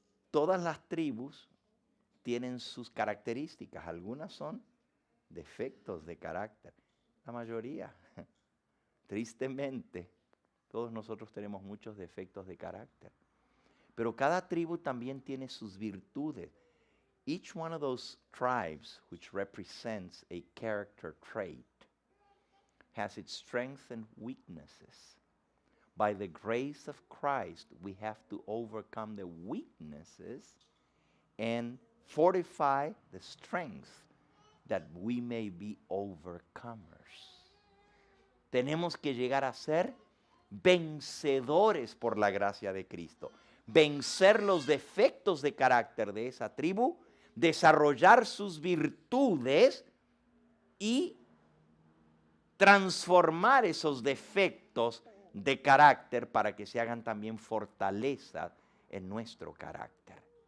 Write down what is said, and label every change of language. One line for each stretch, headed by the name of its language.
Spanish: Todas las tribus tienen sus características, algunas son defectos de carácter, la mayoría, tristemente, todos nosotros tenemos muchos defectos de carácter. Pero cada tribu también tiene sus virtudes.
English: Each one of those tribes, which represents a character trait, has its strengths and weaknesses. By the grace of Christ, we have to overcome the weaknesses and fortify the strength that we may be overcomers.
Spanish: Tenemos que llegar a ser vencedores por la gracia de Cristo. Vencer los defectos de carácter de esa tribu, desarrollar sus virtudes y transformar esos defectos de carácter para que se hagan también fortalezas en nuestro carácter.